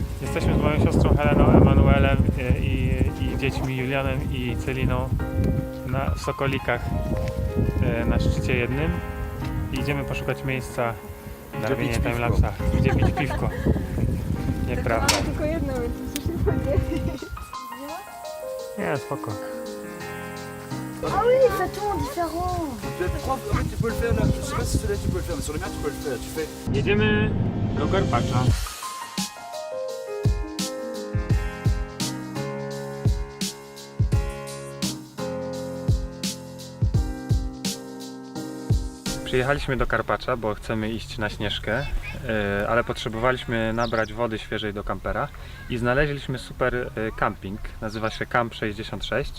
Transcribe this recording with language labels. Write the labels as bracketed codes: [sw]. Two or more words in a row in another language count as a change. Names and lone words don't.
[pl] Jesteśmy z moją siostrą Heleną, Emanuelem i dziećmi Julianem i Celiną w Sokolikach na szczycie jednym. I idziemy poszukać miejsca na robienie timelapsa, gdzie pić piwko. Nieprawda. Tylko jedno, więc musisz się podzielić. Nie, spoko. [fr] Ah oui, ça tourne différent. Tu es prof, en fait tu peux le faire là, je sais pas si celui-là tu peux le faire, mais sur le mien tu peux le faire, tu fais... [pl] Jedziemy do Karpacza. Przyjechaliśmy do Karpacza, bo chcemy iść na Śnieżkę, ale potrzebowaliśmy nabrać wody świeżej do kampera i znaleźliśmy super camping, nazywa się Camp 66.